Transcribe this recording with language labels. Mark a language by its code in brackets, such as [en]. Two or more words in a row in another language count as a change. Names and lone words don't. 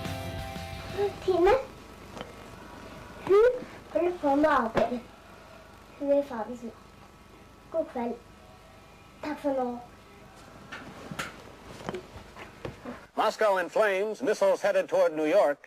[no] Tine, hun holder på med arbeid. Du er ferdig snart. God kveld. Takk for nå. [en] Moscow in flames, missiles headed toward New York.